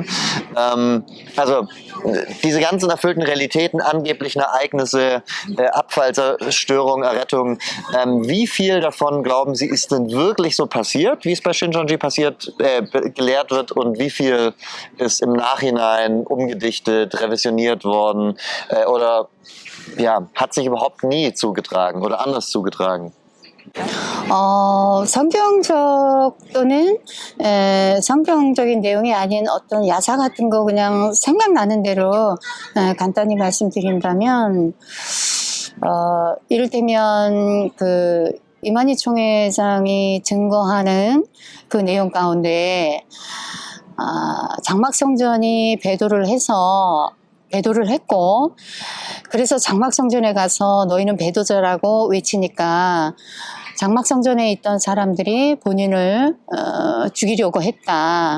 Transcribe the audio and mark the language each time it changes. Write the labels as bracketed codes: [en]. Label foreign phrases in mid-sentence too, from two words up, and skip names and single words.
[de] Also diese ganzen erfüllten Realitäten, angeblichen Ereignisse, Abfallzerstörung, Errettung, wie viel davon, glauben Sie, ist denn wirklich so passiert, wie es bei Shincheonji passiert, gelehrt wird, und wie viel ist im Nachhinein umgedichtet, revisioniert worden oder ja, hat sich überhaupt nie zugetragen oder anders zugetragen? [ko] 성경적 또는 성경적인 내용이 아닌 어떤 야사 같은 거 그냥 생각나는 대로 간단히 말씀드린다면 이를테면 그 이만희 총회장이 증거하는 그 내용 가운데 장막성전이 배도를 했고 그래서 장막성전에 가서 너희는 배도자라고 외치니까 장막성전에 있던 사람들이 본인을 죽이려고 했다.